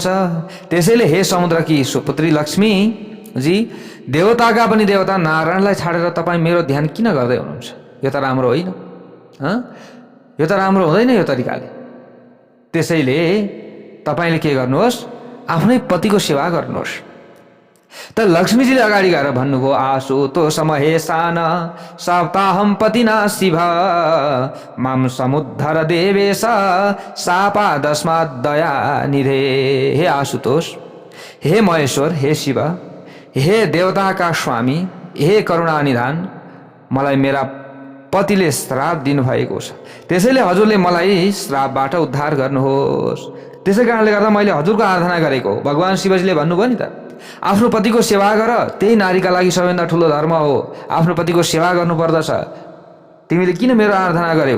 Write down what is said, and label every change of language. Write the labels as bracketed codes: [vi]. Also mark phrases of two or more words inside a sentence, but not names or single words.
[ne] त्यसैले हे समुद्रकी सुपुत्री लक्ष्मी जी, देवताका पनि देवता नारायणलाई छाडेर तपाईँ मेरो ध्यान किन गर्दै हुनुहुन्छ? यो त राम्रो होइन, यो त राम्रो हुँदैन यो तरिकाले। त्यसैले तपाईँले के गर्नुहोस्, आफ्नै पतिको सेवा गर्नुहोस्। त लक्ष्मीजीले अगाडि गएर भन्नुभयो, [sa] आसु तो समहेशान सप्ताहम पतिना शिव माम समुद्धर देवेश शापादस्मात् दया निधे। [ne] हे आशुतोष, हे महेश्वर, हे शिव, हे देवताका स्वामी, हे करुणा निधान, मलाई मेरा पतिले श्राप दिनुभएको छ। त्यसैले हजुरले मलाई श्रापबाट उद्धार गर्नुहोस्। त्यसै कारणले गर्दा मैले हजुरको आराधना गरेको। भगवान शिवजीले भन्नुभयो नि त, आफ्नो पतिको सेवा गर, त्यही नारीका लागि सबैभन्दा ठुलो धर्म हो। आफ्नो पतिको सेवा गर्नुपर्दछ। तिमीले किन मेरो आराधना गर्यौ?